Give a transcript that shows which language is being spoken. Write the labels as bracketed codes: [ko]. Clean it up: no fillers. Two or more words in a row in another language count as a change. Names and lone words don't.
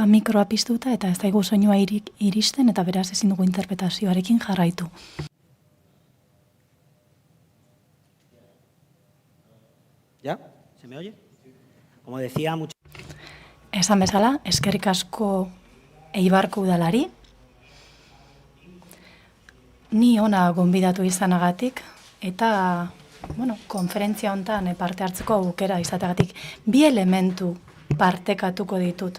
[eu] mikroa piztuta eta ez daigu soinua iristen eta beraz ezin dugu interpretazioarekin jarraitu. [es] ¿Ya? ¿Se me oye? Como decía, [eu] Esan bezala, eskerrik asko Eibarko udalari, ni ona gonbidatu izanagatik, eta konferentzia hontan parte hartzeko aukera izateagatik bi elementu partekatuko ditut.